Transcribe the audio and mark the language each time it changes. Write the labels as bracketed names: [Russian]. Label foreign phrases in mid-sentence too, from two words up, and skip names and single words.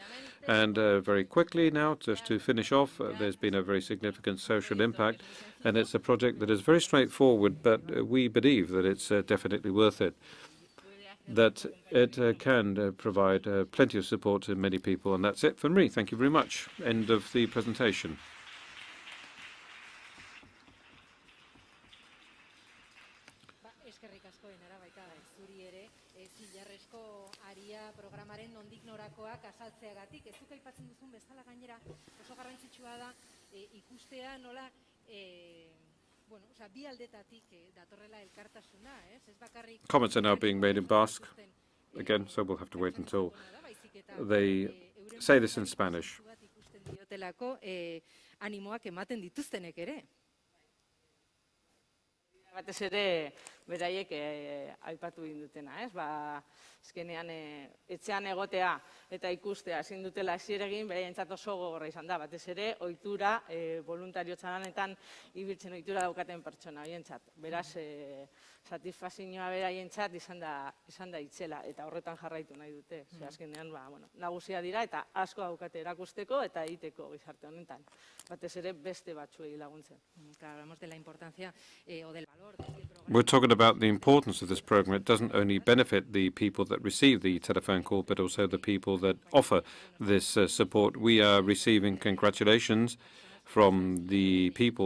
[English] And very quickly now, just to finish off, there's been a very significant social impact, and it's a project that is very straightforward, but we believe that it's definitely worth it, that it can provide plenty of support to many people. And that's it from me. Thank you very much. End of the presentation. [Basque] Eskerrik asko Enara baita zuri ere zilarrezko aria programaren nondik norakoak azaltzeagatik. Ez duk aipatzen duzun bezala gainera oso garrantzitsua da ikustea nola bueno, osea, bi aldetatik datorrela elkartasuna, ez bakarrik. [English] Comments are now being made in Basque again, so we'll have to wait until they say this in Spanish. [Basque] Ikusten diotelako animoak ematen dituztenek ere. Batez ere, beraiek aipatu dutena, ez? Azkenean, etxean egotea eta ikustea ezin dutela hasier egin, beraientzat oso gogorra izan da. Batez ere, ohitura, boluntariotza lanetan ibiltzen ohitura daukaten pertsona horientzat. Beraz, satisfazioa beraientzat izan da itzela, eta horretan jarraitu nahi dute. Azkenean, nagusia dira eta asko daukate erakusteko eta egiteko gizarte honetan. Batez ere, beste batzuei laguntzen. [Spanish] Hablamos de la importancia o del valor. [English] We're talking about the importance of this program. It doesn't only benefit the people that receive the telephone call, but also the people that offer this support. We are receiving congratulations from the people